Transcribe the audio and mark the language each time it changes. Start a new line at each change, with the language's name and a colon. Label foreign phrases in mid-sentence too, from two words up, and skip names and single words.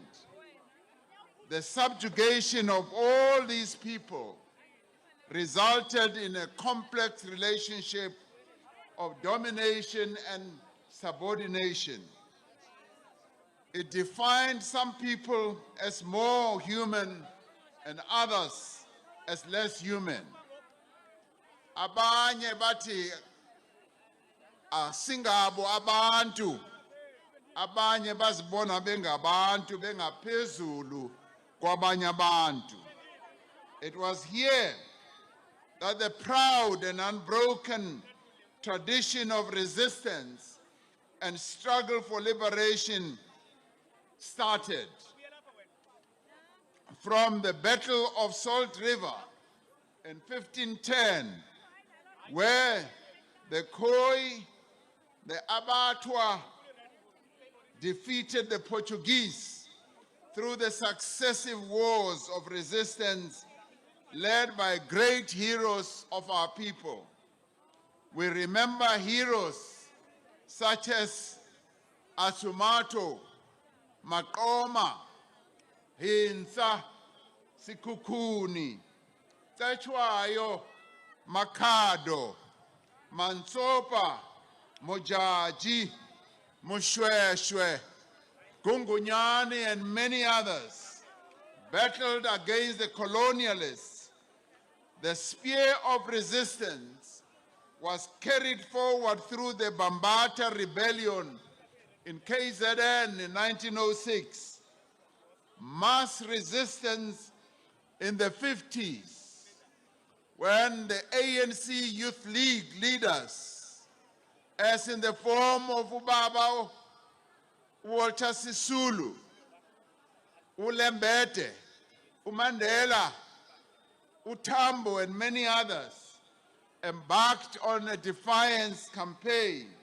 English: The subjugation of all these people resulted in a complex relationship of domination and subordination. It defined some people as more human and others as less human.
North Ndebele: Abanye bathi asingabo abantu, abanye bazibona bengabantu bengaphezulu kwabanye abantu.
English: It was here that the proud and unbroken tradition of resistance and struggle for liberation started. From the Battle of Salt River in 1510, where the Khoi, the Abatwa, defeated the Portuguese through the successive wars of resistance led by great heroes of our people. We remember heroes such as Asumato, Makoma, Hinsa, Sikukuni, Tachwayo, Makado, Mansopa, Mojaji, Mushweshwe, Gungunyani, and many others battled against the colonialists. The spear of resistance was carried forward through the Bambata Rebellion in KZN in 1906, mass resistance in the 50s, when the ANC Youth League leaders, as in the form of Ubaba Walter Sisulu, Ulembete, Umandela, Utambo, and many others, embarked on a defiance campaign.